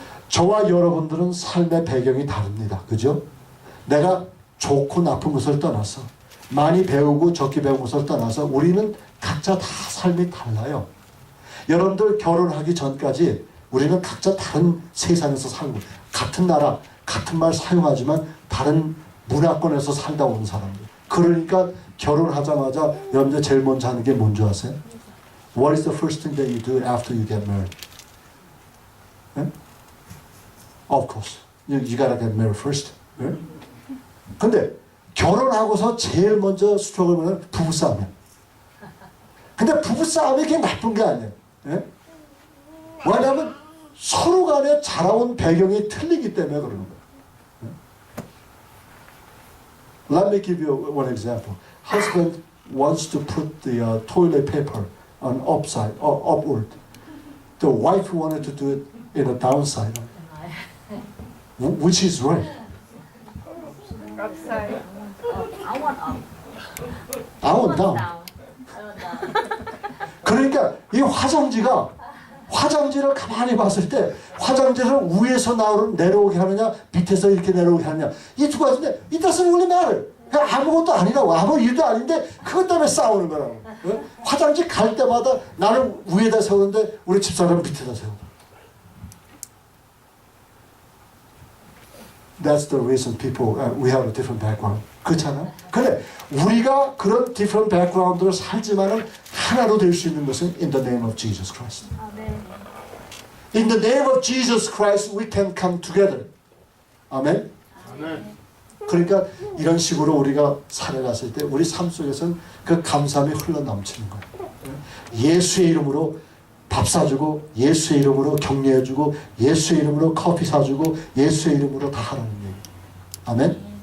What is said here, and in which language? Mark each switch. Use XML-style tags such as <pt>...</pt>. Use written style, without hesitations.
<ko>저와 여러분들은 삶의 배경이 다릅니다. 그죠? 내가 좋고 나쁜 것을 떠나서 많이 배우고 적게 배운 것을 떠나서 우리는 각자 다 삶이 달라요. 여러분들 결혼하기 전까지 우리는 각자 다른 세상에서 살고 같은 나라, 같은 말 사용하지만 다른 문화권에서 살다 온 사람들. 그러니까 결혼하자마자 여러분들 제일 먼저 하는 게 뭔지 아세요?</ko> <en>What is the first thing that you do after you get married?</en> <ko>네?</ko> <en>Of course. You gotta get married first.</en> <ko>네? 근데 결혼하고서 제일 먼저 스트러글 보면 부부싸움이야. 근데 부부싸움이 그게 나쁜 게 아니에요. 네? 왜냐하면 서로 간에 자라온 배경이 틀리기 때문에 그러는 거예요.</ko> <en>Let me give you one example. Husband wants to put the toilet paper on upside or upward. The wife wanted to do it in a downside. Which is right? Upside. I want up. I want down. I want down.</en> <ko>그러니까 이 화장지를 가만히 봤을 때 화장지를 위에서 내려오게 하느냐 밑에서 이렇게 내려오게 하느냐 이 두 가지인데</ko> <en>it doesn't really matter.</en> <ko>그냥 아무것도 아니라고 아무 일도 아닌데 그것 때문에 싸우는 거라고. 화장지 갈 때마다 나는 위에다 세우는데 우리 집사람은 밑에다 세우고.</ko> <en>That's the reason people we have a different background.</en> <ko>그렇잖아요. 근데 우리가 그런</ko> <en>different background</en> <ko>로 살지만은 하나로 될 수 있는 것은</ko> <en>in the name of Jesus Christ. In the name of Jesus Christ we can come together.</en> <ko>아멘. 그러니까 이런 식으로 우리가 살아갔을 때 우리 삶 속에서는 그 감사함이 흘러넘치는 거예요. 예수의 이름으로 밥 사주고 예수의 이름으로 격려해주고 예수의 이름으로 커피 사주고 예수의 이름으로 다 하라는 얘기예요. 아멘.</ko>